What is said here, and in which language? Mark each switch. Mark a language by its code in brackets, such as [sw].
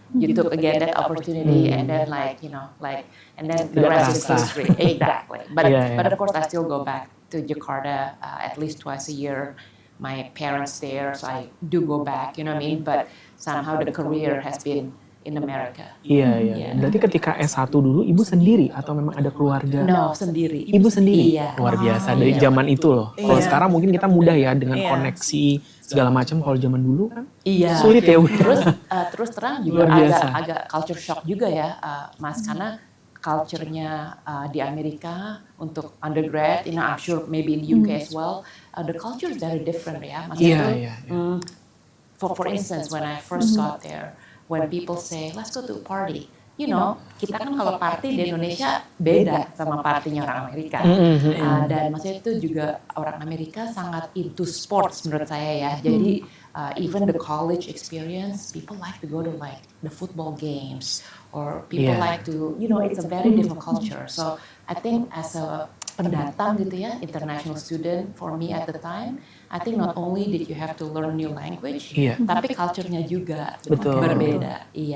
[en] You took again that opportunity, and then and then the rest is history. Exactly. But of course, I still go back to Jakarta at least twice a year. My parents there, so I do go back. You know what I mean? But somehow the career has been in America. [id] Iya. Berarti ketika S1 dulu Ibu sendiri atau memang ada keluarga? No, sendiri. Ibu sendiri? Iya. Luar biasa, dari zaman itu loh. Kalau sekarang mungkin kita mudah ya dengan koneksi segala macam, kalau zaman dulu kan sulit ya Bu. Terus terang juga agak culture shock juga ya, Mas, karena culture-nya di Amerika untuk undergrad, [en] I'm sure maybe in the UK as well, the culture is very different [id] ya. [en] Maksudnya for instance, when I first got there, when people say, let's go to a party, [id] kita kan kalau party di Indonesia beda sama partinya orang Amerika. Dan maksudnya itu juga orang Amerika sangat into sports menurut saya ya. Jadi [en] even the college experience, people like to go to like the football games, or people like to, it's a very different culture. So I think as a [id] pendatang gitu ya, [en] international student for me at the time, I think not only did you have to learn new language, [id] tapi culture-nya juga berbeda.